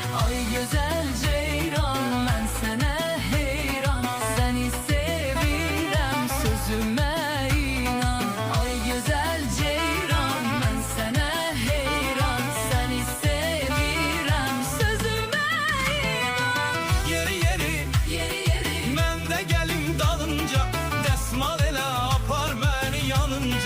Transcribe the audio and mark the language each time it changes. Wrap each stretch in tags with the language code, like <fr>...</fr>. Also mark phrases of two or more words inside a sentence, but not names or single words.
<tr>Ay güzel ceyran, ben sana heyran, seni sevirem, sözüme inan. Ay güzel ceyran, ben sana heyran, seni sevirem, sözüme inan.</tr> <az>Yeri yeri, Yeri yeri. mən də gəlim dalınca, dəsmal elə apar məni yanınca.</az>